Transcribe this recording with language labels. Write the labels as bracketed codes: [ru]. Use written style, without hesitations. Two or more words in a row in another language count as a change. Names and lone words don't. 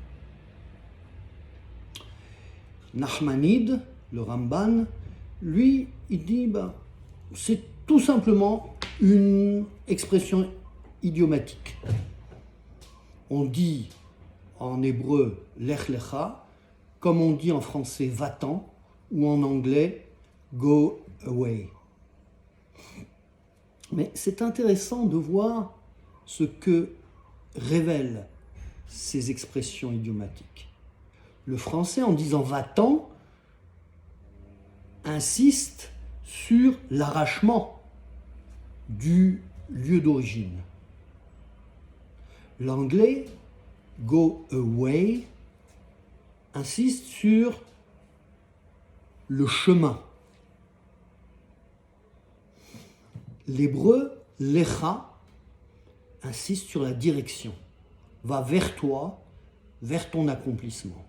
[fr] Nachmanide, le Ramban, lui, il dit c'est tout simplement une expression idiomatique. On dit en hébreu [he] לך לך, [fr] comme on dit en français va-t'en, ou en anglais [en] go away. [fr] Mais c'est intéressant de voir ce que révèlent ces expressions idiomatiques. Le français, en disant va-t'en, insiste sur l'arrachement du lieu d'origine. L'anglais, [en] go away, [fr] insiste sur le chemin. L'hébreu, lecha, insiste sur la direction. Va vers toi, vers ton accomplissement.